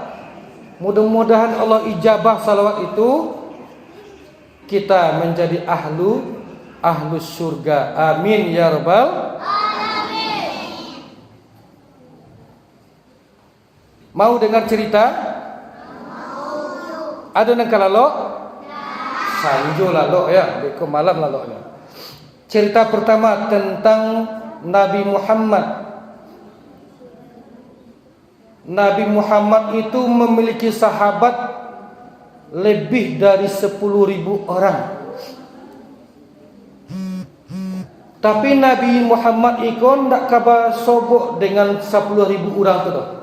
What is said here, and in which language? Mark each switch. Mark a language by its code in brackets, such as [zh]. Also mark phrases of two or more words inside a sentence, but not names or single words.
[id] Mudah-mudahan Allah ijabah salawat itu, kita menjadi ahlus surga. [ar] Amin ya rabbal alamin. [id] Mau dengar cerita? [min] Ada nang kalalok? Sanjo lalok ya, beko malam laloknya. [id] Cerita pertama tentang Nabi Muhammad. Nabi Muhammad itu memiliki sahabat lebih dari 10.000 orang. Tapi Nabi Muhammad itu tidak kabar sobok dengan 10.000 orang itu.